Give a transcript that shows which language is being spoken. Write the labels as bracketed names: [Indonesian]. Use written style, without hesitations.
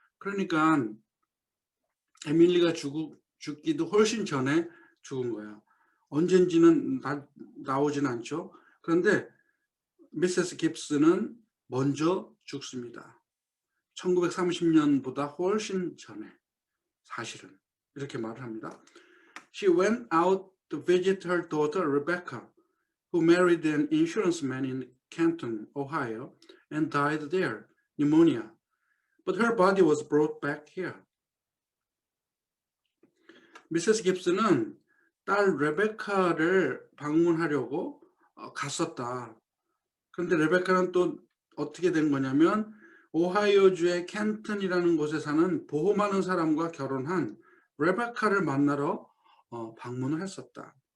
[Korean] 그러니까 에밀리가 죽기도 훨씬 전에 죽은 거예요. 언젠지는 나오진 않죠. 그런데 미세스 깁스는 먼저 죽습니다. 1930년보다 훨씬 전에 사실은 이렇게 말을 합니다. [English] She went out to visit her daughter Rebecca, who married an insurance man in Canton, Ohio, and died there, pneumonia. But her body was brought back here. [Korean] 미세스 깁스는 딸 레베카를 방문하려고 갔었다. 그런데 레베카는 또 어떻게 된 거냐면 오하이오주의 켄튼이라는 곳에 사는 보호 많은 사람과 결혼한 레베카를 만나러 방문을 했었다.